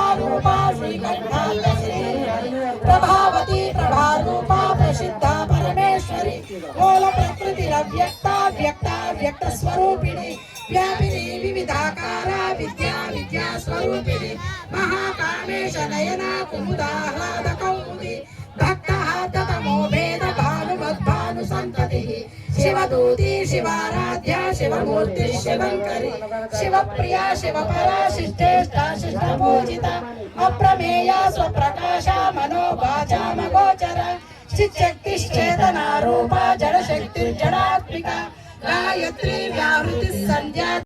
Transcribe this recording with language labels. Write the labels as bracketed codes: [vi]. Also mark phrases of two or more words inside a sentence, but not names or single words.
[sa] రూపా శ్రీకంఠాశ్రీ ప్రభావతి ప్రభారూపా ప్రసిద్ధ పరమేశ్వరి మూల ప్రకృతిరవ్యక్త వ్యక్త వ్యక్త స్వరూపిణి వ్యాపిని వివిధాకార విద్యా విద్యా స్వరూపిణి మహాకామేశ నయన కుముదాహ్లాద కౌముది భక్త తమో భేద భానుమద్భాను సంతతి శివదూతి శివారాధ్య शिवमूर्ति शिवंकरी शिवप्रिया शिवपरा शिष्टेष्टा शिष्टपूजिता अप्रमेया स्वप्रकाशा मनोवाचा मगोचरा चिच्चक्तिश्चेतना रूपा जडशक्तिर्जडात्मिका गायत्री व्याहृतिः संध्या